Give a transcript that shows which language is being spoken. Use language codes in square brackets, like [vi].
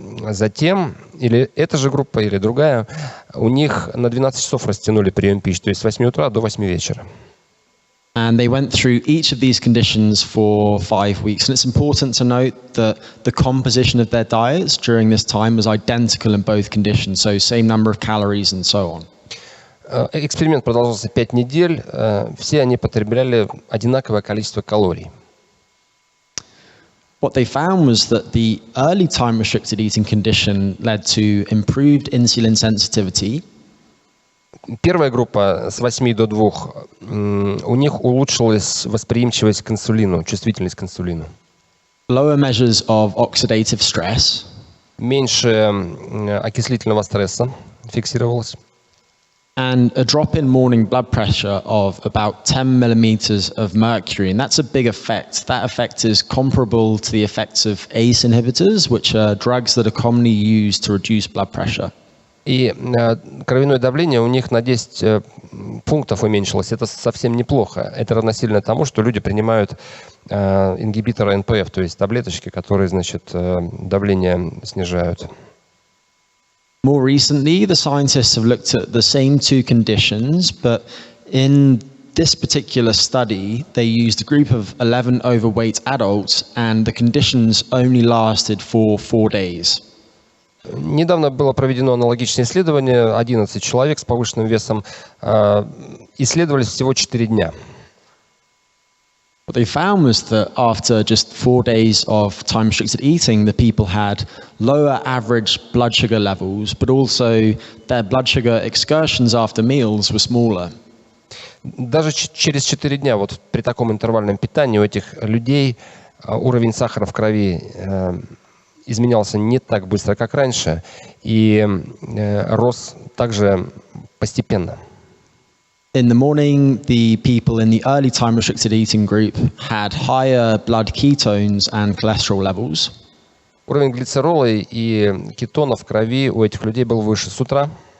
[ru] Затем, или эта же группа, или другая, у них на 12 часов растянули прием пищи, то есть с 8 утра до 8 вечера. [en] And they went through each of these conditions for 5 weeks. And it's important to note that the composition of their diets during this time was identical in both conditions, so same number of calories and so on. [ru] Эксперимент продолжался 5 недель. Все они потребляли одинаковое количество калорий. [en] What they found was that the early time-restricted eating condition led to improved insulin sensitivity. [ru] Первая группа с 8 до 2, у них улучшилась восприимчивость к инсулину, чувствительность к инсулину. [en] Lower measures of oxidative stress. [ru] Меньше окислительного стресса фиксировалось. [en] And a drop in morning blood pressure of about 10 millimeters of mercury. And that's a big effect. That effect is comparable to the effects of ACE inhibitors, which are drugs that are commonly used to reduce blood pressure. [ru] И кровяное давление у них на 10 пунктов уменьшилось. Это совсем неплохо. Это равносильно тому, что люди принимают ингибиторы НПФ, то есть таблеточки, которые, давление снижают. [en] More recently, the scientists have looked at the same two conditions, but in this particular study, they used a group of 11 overweight adults, and the conditions only lasted for 4 days. [ru] Недавно было проведено аналогичное исследование. 11 человек с повышенным весом исследовались всего 4 дня. [en] What they found was that after just 4 days of time-restricted eating, the people had lower average blood sugar levels, but also their blood sugar excursions after meals were smaller. [ru] Даже через 4 дня вот при таком интервальном питании у этих людей уровень сахара в крови изменялся не так быстро, как раньше, и рос также постепенно. [en] In the morning, the people in the early time restricted eating group had higher blood ketones and cholesterol levels. [ru] Уровень глицерола и кетонов в крови у этих людей был выше с утра.